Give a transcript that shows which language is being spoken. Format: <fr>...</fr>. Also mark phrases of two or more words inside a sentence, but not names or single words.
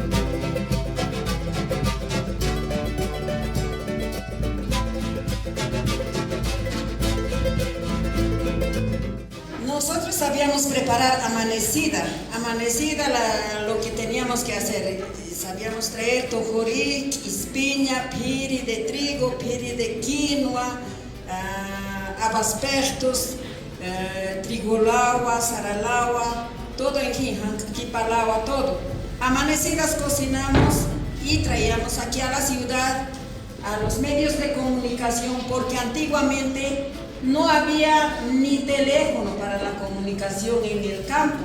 <es>Nosotros sabíamos preparar amanecida lo que teníamos que hacer. Sabíamos traer tojorí, ispiña, piri de trigo, piri de quinoa, habas pertos, trigolaua, saralaua, todo en quipalaua, todo. Amanecidas cocinamos y traíamos aquí a la ciudad, a los medios de comunicación, porque antiguamente no había ni teléfono para la comunicación en el campo.</es>